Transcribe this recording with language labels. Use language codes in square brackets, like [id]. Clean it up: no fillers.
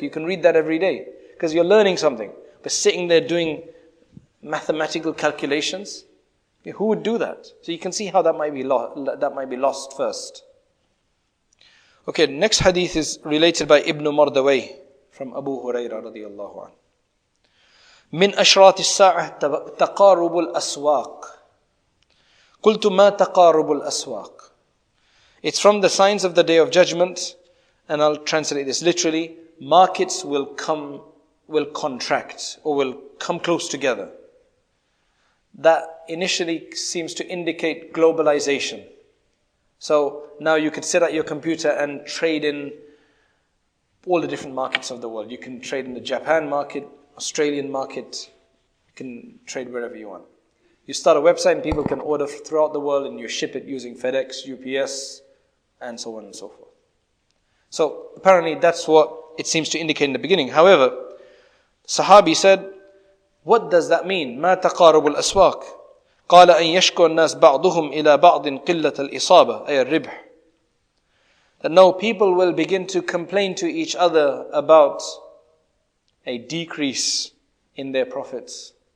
[en] You can read that every day because you're learning something. But sitting there doing mathematical calculations, who would do that? So you can see how that might be lost first. Okay, next hadith is related by Ibn Mardawayh from Abu Hurairah radiyallahu anhu. [ar] من أشراط الساعة تقارب الأسواق. قلت ما تقارب الأسواق. [en] It's from the signs of the day of judgment, and I'll translate this literally. Markets will contract, or will come close together. That initially seems to indicate globalization. So now you could sit at your computer and trade in all the different markets of the world. You can trade in the Japan market, Australian market. You can trade wherever you want. You start a website and people can order throughout the world, and you ship it using FedEx, UPS, and so on and so forth. So apparently that's what it seems to indicate in the beginning. However, Sahabi said, what does that mean? [ar] ما تقارب الأسواق قال أن يشكو الناس بعضهم إلى بعض قلة الإصابة أي الربح. [en] That no, people will begin to complain to each other about a decrease in their profits.